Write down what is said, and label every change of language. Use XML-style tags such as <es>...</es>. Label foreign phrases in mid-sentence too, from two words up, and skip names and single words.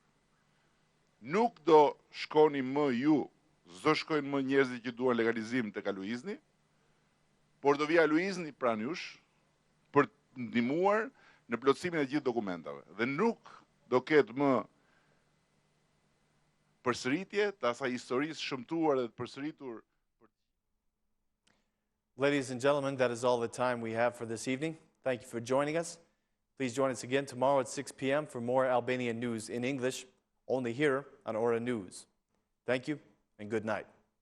<sq>Nuk do shkoni më ju, s'do shkojnë më njerëzit që duan legalizim tek Aluizni, por do vi Aluizni pranë jush për të ndihmuar në plotësimin e gjithë dokumentave. Dhe nuk do ketë më përsëritje të asaj historisë shëmtuar dhe të përsëritur.</sq> <en>Ladies and gentlemen, that is all the time we have for this evening. Thank you for joining us. Please join us again tomorrow at 6 p.m. for more Albanian news in English, only here on Ora News. Thank you and good night.</en>